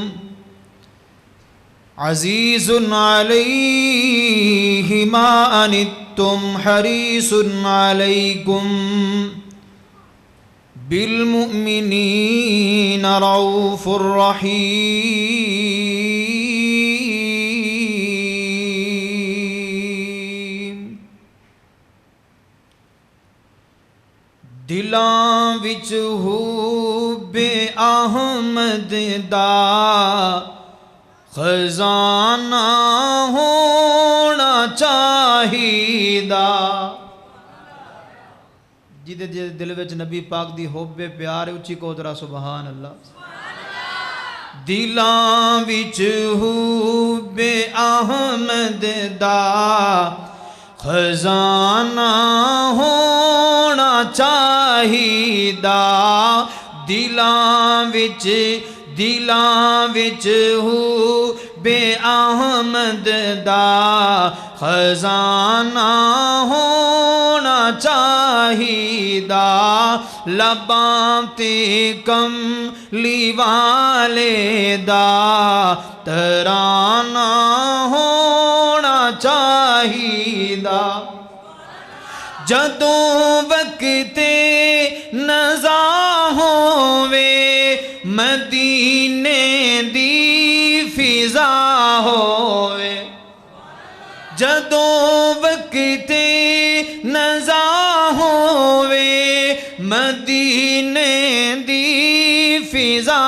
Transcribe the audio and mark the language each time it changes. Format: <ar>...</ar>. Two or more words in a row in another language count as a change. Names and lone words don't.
<ar>عزيز عليه ما عنتم حريص عليكم بالمؤمنين رؤوف رحيم</ar> <pa>دلاں وچ حب احمد دا خزانہ ہونا چاہیدا جدے دل وچ نبی پاک دی حب پیار اچھی کو ذرا</pa> <ar>سبحان اللہ</ar> <pa>دلاں وچ حب احمد دا خزانہ ہونا چاہیدا دلاں وچ بے احمد دا خزانہ ہونا چاہیدا لباں تے کملی والے دا ترانہ ہونا چاہیدا جدوں وقت نزا ہووے مدینے دی فضا ہووے جدوں وقت نزا ہووے مدینے دی فضا</pa>